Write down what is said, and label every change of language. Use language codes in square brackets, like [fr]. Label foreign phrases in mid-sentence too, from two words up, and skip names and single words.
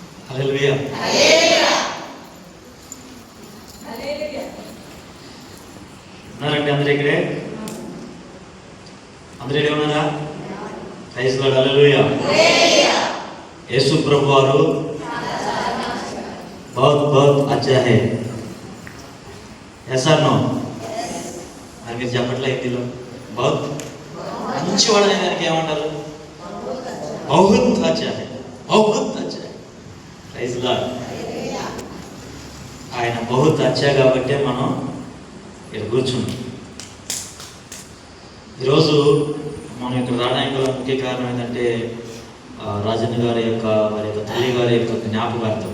[te] హల్లెలూయా. ఉన్నారండి అందరూ ఇక్కడే? అందరూ ఇక్కడే ఉన్నారా? [en] Praise Lord. [te] హల్లెలూయా. యేసు ప్రభు వారు [hi] बहुत बहुत अच्छा है. ऐसा नो [te] మరి మీరు చెప్పట్లే హిందీలో బహుత్ మంచి వాడు అనే దానికి ఏమంటారు? [hi] बहुत अच्छा है, बहुत अच्छा है. [en] Praise Lord. [te] ఆయన [hi] बहुत अच्छा [te] కాబట్టి మనం ఇక్కడ కూర్చున్నాం. ఈరోజు మనం ఇక్కడ రావడానికి గల ముఖ్య కారణం ఏంటంటే రాజన్న గారి యొక్క వారి యొక్క తల్లి గారి యొక్క జ్ఞాపకార్థం.